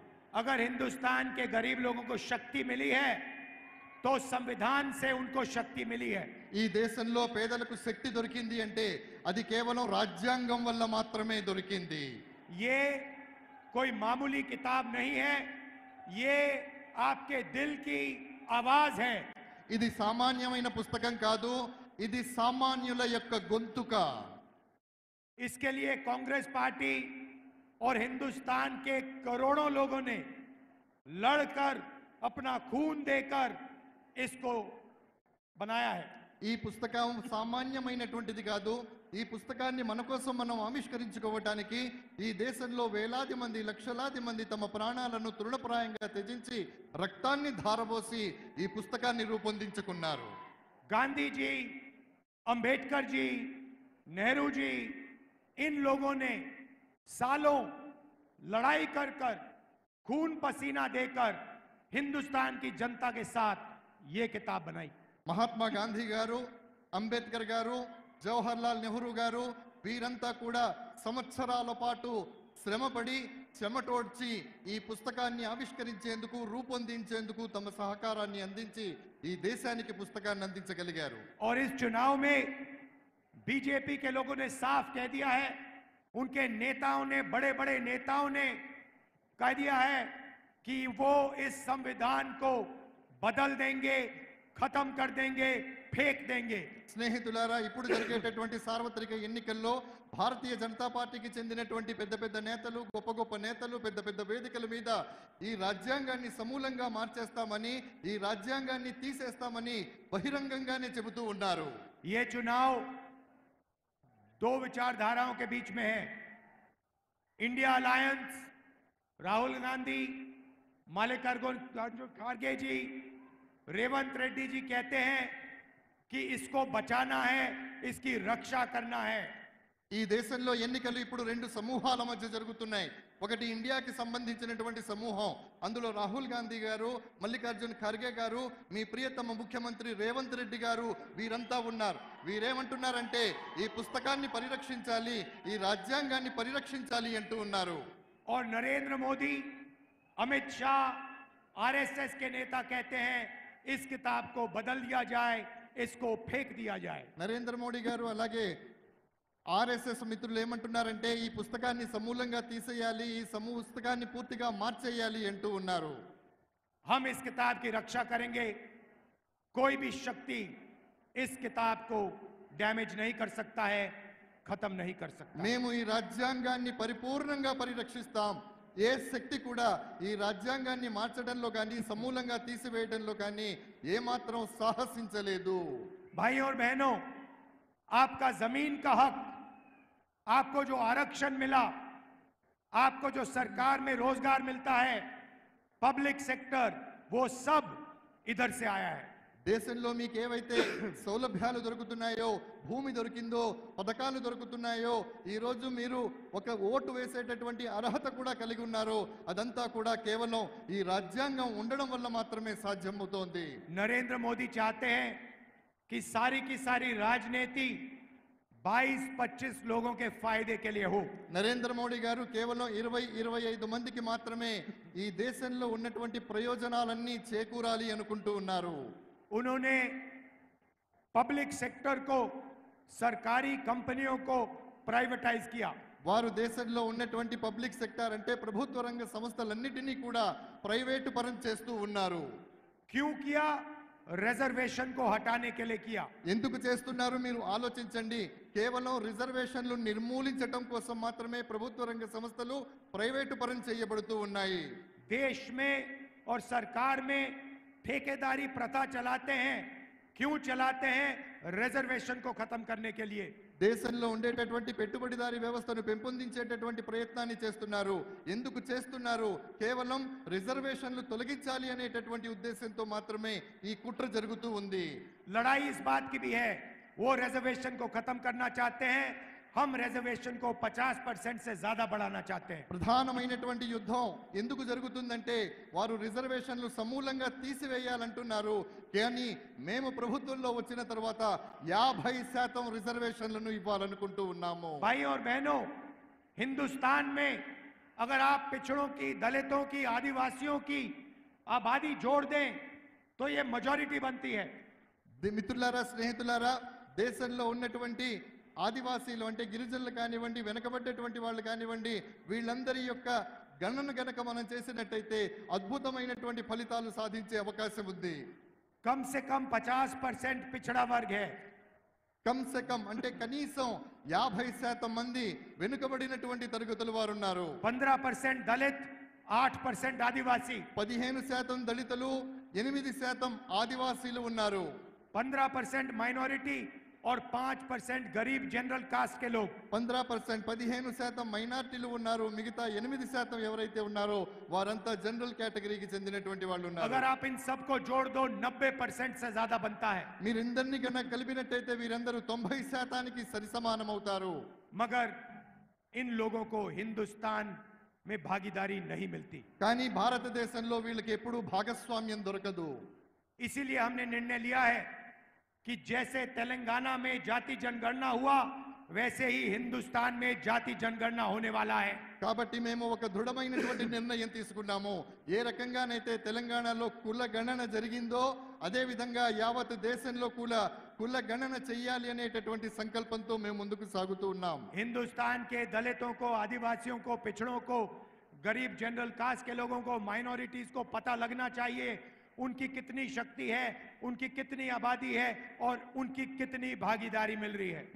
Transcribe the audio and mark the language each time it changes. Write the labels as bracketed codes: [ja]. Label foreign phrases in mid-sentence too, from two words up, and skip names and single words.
[hi] अगर हिंदुस्तान के गरीब लोगों को शक्ति मिली है तो संविधान से उनको शक्ति मिली है। [te] ఈ దేశంలో పేదలకు శక్తి దొరికింది అంటే అది కేవలం రాజ్యాంగం వల్ల మాత్రమే దొరికింది। [hi] ये कोई मामूली किताब नहीं है, ये आपके दिल की आवाज है। [te] ఇది సామాన్యమైన పుస్తకం కాదు, ఇది సామాన్యుల యొక్క గొంతుక। [hi] इसके लिए कांग्रेस पार्टी और हिंदुस्तान के करोड़ों लोगों ने लड़कर अपना खून देकर इसको बनाया है। [te] ఈ పుస్తకం సామాన్యమైనటువంటిది కాదు। ఈ పుస్తకాన్ని మన కోసం మనం ఆవిష్కరించుకోవడానికి ఈ దేశంలో వేలాది మంది లక్షలాది మంది తమ ప్రాణాలను తృణప్రాయంగా త్యజించి రక్తాన్ని ధారపోసి ఈ పుస్తకాన్ని రూపొందించుకున్నారు। [hi] गांधी जी, अंबेडकर जी, नेहरू जी, इन लोगों ने सालों लड़ाई कर कर खून पसीना देकर हिंदुस्तान की जनता के साथ ये किताब बनाई। [te] మహాత్మా గాంధీ గారు, అంబేద్కర్ గారు, జవహర్లాల్ నెహ్రూ గారు వీరంతా కూడా సంవత్సరాల పాటు శ్రమపడి చెమటోడ్చి ఈ పుస్తకాన్ని ఆవిష్కరించేందుకు రూపొందించేందుకు తమ సహకారాన్ని అందించి ఈ దేశానికి పుస్తకాన్ని అందించగలిగారు। [hi] और इस चुनाव में बीजेपी के लोगों ने साफ कह दिया है, उनके नेताओं ने, बड़े बड़े नेताओं ने कह दिया है कि वो इस संविधान को बदल देंगे, खत्म कर देंगे, फेंक देंगे। [te] స్నేహితులారా, ఇప్పుడు జరిగేటటువంటి సార్వత్రిక ఎన్నికల్లో భారతీయ జనతా పార్టీకి చెందినటువంటి పెద్ద పెద్ద నేతలు, గొప్ప గొప్ప నేతలు పెద్ద పెద్ద వేదికల మీద ఈ రాజ్యాంగాన్ని సమూలంగా మార్చేస్తామని, ఈ రాజ్యాంగాన్ని తీసేస్తామని బహిరంగంగానే చెబుతూ ఉన్నారు। [hi] ये चुनाव दो विचारधाराओं के बीच में है। इंडिया अलायंस, राहुल गांधी, मल्लिकार्जुन खड़गे जी, रेवंत रेड्डी जी कहते हैं कि इसको बचाना है, इसकी रक्षा करना है। [te] ఈ దేశంలో ఎన్నికలు ఇప్పుడు రెండు సమూహాల మధ్య జరుగుతున్నాయి। ఒకటి ఇండియాకి సంబంధించినటువంటి సమూహం, అందులో రాహుల్ గాంధీ గారు, మల్లికార్జున్ ఖర్గే గారు, మీ ప్రియతమ ముఖ్యమంత్రి రేవంత్ రెడ్డి గారు వీరంతా ఉన్నారు। వీరేమంటున్నారంటే ఈ పుస్తకాన్ని పరిరక్షించాలి, ఈ రాజ్యాంగాన్ని పరిరక్షించాలి అంటూ ఉన్నారు। [hi] और नरेंद्र मोदी, अमित शाह, आरएसएस के नेता कहते हैं इस किताब को बदल दिया जाए, इसको फेंक दिया जाए। [te] నరేంద్ర మోడీ గారు అలాగే ఆర్ఎస్ఎస్ మిత్రులు ఏమంటున్నారంటే ఈ పుస్తకాన్ని సమూలంగా తీసేయాలి, ఈ పుస్తకాన్ని పూర్తిగా మార్చేయాలి అంటూ ఉన్నారు। [hi] हम इस किताब की रक्षा करेंगे, कोई भी शक्ति इस किताब को डैमेज नहीं कर सकता है, खत्म नहीं कर सकता। [te] మేము ఈ రాజ్యాంగాన్ని పరిపూర్ణంగా పరిరక్షిస్తాం। ఏ శక్తి కూడా ఈ రాజ్యాంగాన్ని మార్చడంలో కానీ సమూలంగా తీసివేయడంలో కానీ ఏమాత్రం సాహసించలేదు। [hi] भाई और बहनों, आपका जमीन का हक, आपको जो आरक्षण मिला, आपको जो सरकार में रोजगार मिलता है, [en] public sector, [hi] वो सब इधर से आया है। [te] దేశంలో మీకు ఏవైతే సౌలభ్యాలు దొరుకుతున్నాయో, భూమి దొరికిందో, పథకాలు దొరుకుతున్నాయో, ఈ రోజు మీరు ఒక ఓటు వేసేటటువంటి అర్హత కూడా కలిగి ఉన్నారో అదంతా కూడా కేవలం ఈ రాజ్యాంగం ఉండడం వల్ల మాత్రమే సాధ్యమవుతోంది। [hi] नरेंद्र मोदी चाहते हैं कि सारी की सारी राजनीति 22-25 लोगों के फायदे के लिए हो। [te] నరేంద్ర మోడీ గారు కేవలం 20-25 మందికి మాత్రమే ఈ దేశంలో ఉన్నటువంటి ప్రయోజనాలన్నీ చేకూరాలి అనుకుంటూ ఉన్నారు। [hi] उन्होंने [en] public sector [hi] को, सरकारी कंपनियों को प्राइवेटाइज किया। [te] వారు దేశంలో ఉన్నటువంటి [en] public sector [te] అంటే ప్రభుత్వ రంగ సంస్థలన్నిటినీ కూడా ప్రైవేటు పరం చేస్తూ ఉన్నారు। [hi] क्यों किया? रिजर्वेशन को हटाने के लिए किया। [te] ఎందుకు చేస్తున్నారు మీరు ఆలోచించండి। కేవలం రిజర్వేషన్లు నిర్మూలించడం కోసం మాత్రమే ప్రభుత్వ రంగ సంస్థలు ప్రైవేటు పరం చేయబడుతూ ఉన్నాయి। [hi] देश में और सरकार में ठेकेदारी प्रथा चलाते हैं। क्यों चलाते हैं? रिजर्वेशन को खत्म करने के लिए। [te] దేశంలో ఉండేటటువంటి పెట్టుబడిదారీ వ్యవస్థను పెంపొందించేటటువంటి ప్రయత్నాన్ని చేస్తున్నారు। ఎందుకు చేస్తున్నారు? కేవలం రిజర్వేషన్లు తొలగించాలి అనేటటువంటి ఉద్దేశంతో మాత్రమే ఈ కుట్ర జరుగుతూ ఉంది। [hi] लड़ाई इस बात की भी है, वो रिजर्वेशन को खत्म करना चाहते हैं, हम रिजर्वेशन को 50% से ज्यादा बढ़ाना चाहते हैं। [te] ప్రధానమైనటువంటి యుద్ధం ఎందుకు జరుగుతుందంటే వారు రిజర్వేషన్లు సమూలంగా తీసివేయాలంటున్నారు। కానీ మేము ప్రభుత్వంలో వచ్చిన తర్వాత 50% రిజర్వేషన్లను ఇవ్వాలనుకుంటూ ఉన్నాము। [hi] भाई और बहनों, हिंदुस्तान में अगर आप पिछड़ों की, दलितों की, आदिवासियों की आबादी जोड़ दें तो ये मेजॉरिटी बनती है। [te] మిత్రులారా, స్నేహితులారా, దేశంలో ఉన్నటువంటి ఆదివాసీలు అంటే గిరిజనులు కానివ్వండి, వెనకబడ్డటువంటి వాళ్ళు కానివ్వండి, వీళ్ళందరి యొక్క గణన గనక మనం చేసినట్టయితే అద్భుతమైనటువంటి ఫలితాలు సాధించే అవకాశం ఉంది. [hi] कम से कम 50% पिछड़ा वर्ग है। कम से कम [te] అంటే కనీసం 50% మంది వెనుకబడినటువంటి తరగతుల వారు ఉన్నారు. [hi] 15% दलित, 8% आदिवासी, [te] 15% దళితులు, 8% ఆదివాసీలు ఉన్నారు. [hi] 15% माइनॉरिटी और 5% गरीब [en] general caste [hi] के लोग। [te] 15% 15% మైనారిటీలు ఉన్నారు. మిగతా 8% ఎవరైతే ఉన్నారో వారంతా [en] general categoryకి [te] చెందినటువంటి వాళ్ళు ఉన్నారు. [hi] अगर आप इन सबको जोड़ दो 90% से ज्यादा बनता है। [te] మీరిందరినీ కన్నా కలిపినట్టయితే వీరందరూ 90%కి సరిసమానం అవుతారు. [hi] मगर इन लोगों को हिंदुस्तान में भागीदारी नहीं मिलती। [te] కానీ భారతదేశంలో వీళ్ళకి ఎప్పుడూ భాగస్వామ్యం దొరకదు. [hi] इसीलिए हमने निर्णय लिया है कि जैसे तेलंगाना में जाति जनगणना हुआ वैसे ही हिंदुस्तान में जाति जनगणना होने वाला है। [te] కాబట్టి మేము ఒక దృఢమైనటువంటి నిర్ణయం తీసుకున్నాము. ఏ రకంగానైతే తెలంగాణలో కుల గణన జరిగిందో అదే విధంగా యావత్ దేశంలో కుల గణన చెయ్యాలి అనేటటువంటి సంకల్పంతో మేము ముందుకు సాగుతూ ఉన్నాం. [hi] हिंदुस्तान के दलितों को, आदिवासियों को, पिछड़ों को, गरीब [en] general caste [hi] के लोगों को, माइनॉरिटीज को पता लगना चाहिए उनकी कितनी शक्ति है, उनकी कितनी आबादी है और उनकी कितनी भागीदारी मिल रही है।